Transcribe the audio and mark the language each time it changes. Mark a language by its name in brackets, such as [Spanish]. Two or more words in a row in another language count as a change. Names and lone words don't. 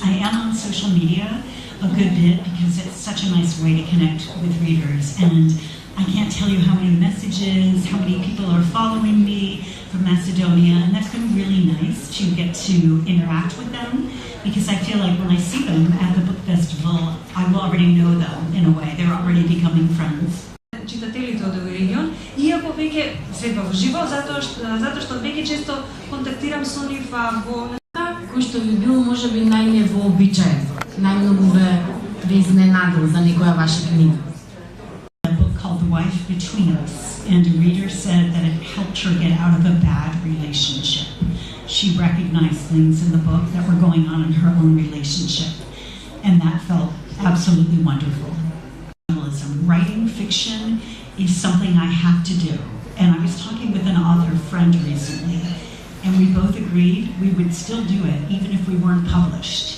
[English] I am on social media a good bit because it's such a nice way to connect with readers, and I can't tell you how many messages, how many people are following me from Macedonia, and that's been really nice to get to interact with them because I feel like when I see them at the book festival, I will already know them in a way. They're already becoming friends. [Macedonian] Читателите од овој регион, иако веќе средба во живо, затоа што веќе често контактирам со нив во кој што би бил можеби најневообичаен, најмногу ве изненадил за некоја ваша книга. [English] A book called The Wife Between Us, and a reader said that it helped her get out of a bad relationship. She recognized things in the book that were going on in her own relationship, and that felt absolutely wonderful. Writing fiction is something I have to do, and I was talking with an author friend recently, and we both agreed we would still do it even if we weren't published.